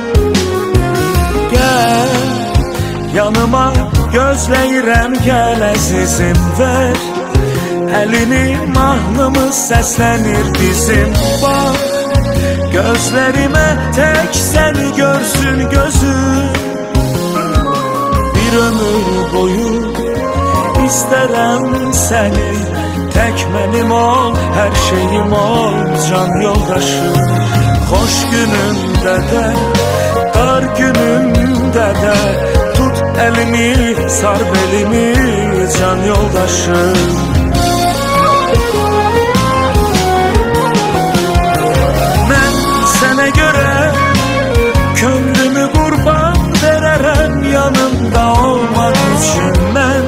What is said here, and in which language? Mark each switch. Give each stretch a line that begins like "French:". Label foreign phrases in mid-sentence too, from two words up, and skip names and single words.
Azerbaijani: Gəl yanıma gözləyirəm gəl əzizim ver Əlini mahnımız səslənir bizim
Turkish: bax Gözlerime tek seni görsün gözüm Bir ömür boyu isterim seni Tek benim ol, her şeyim ol can yoldaşım Hoş günümde de, dar günümde de Tut elimi, sar belimi can yoldaşım
Azerbaijani: Sənə görə könlümü qurban verərəm yanımda olmaq üçün Mən